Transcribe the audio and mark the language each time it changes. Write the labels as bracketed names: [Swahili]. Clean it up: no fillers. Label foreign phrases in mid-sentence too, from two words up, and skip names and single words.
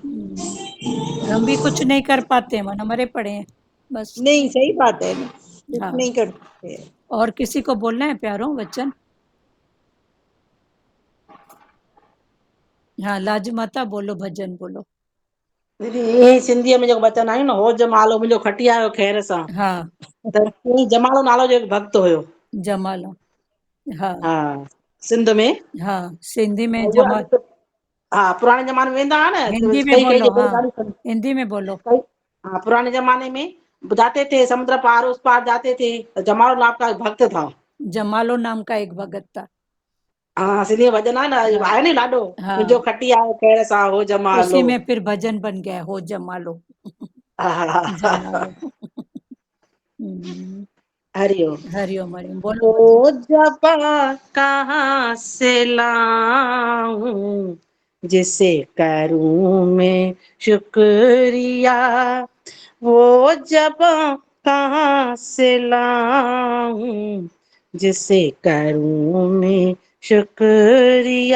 [Hindi] हम भी कुछ नहीं कर पाते, मन मरे पड़े हैं बस। नहीं सही बात है ना, कुछ हाँ, नहीं कर सकते। और किसी को बोलना है प्यारों वचन? हाँ, लाज माता बोलो, भजन बोलो। [Sindhi] दीदी ये सिंधीअ में जेको वचन आहियो न, हो जमालो मुंहिंजो खटी आयो खैर सां, हाँ, त ईअं जमालो नालो जो हिकु भक्त हुयो। जमालो। हाँ हा, सिंध में। हाँ, सिंधी में उहो जमाल। अॻिते हा, पुराणे ज़माने में वेंदा हुआ न, [Hindi] हिंदी में कई कई बोलो, [Sindhi] जॻह हाँ, ॾाढी [Hindi] हिंदी में बोलो। कई हाँ, पुराने ज़माने में जाते थे समुद्र पार उस पार जाते थे, जमालो नाम का एक भक्त था। जमालो नाम का एक भगत था। हाँ, [Sindhi] सिंधी में भॼन आहे न, हाँ आहे न ॾाढो, हाँ, मुंहिंजो खटी आयो खैर सां हो [Hindi] उसी जमालो। में फिर भजन बन गया, हो जमालो। हा, हा, हा। जमालो। हम्म, हरिओम। हरिओम हरिओम, बोलो भजन। वो जपा कहाँ से लाऊं, जिसे करूं मैं शुक्रिया। वो जपा कहाँ से लाऊं, जिसे करूं मैं शुक्रिया।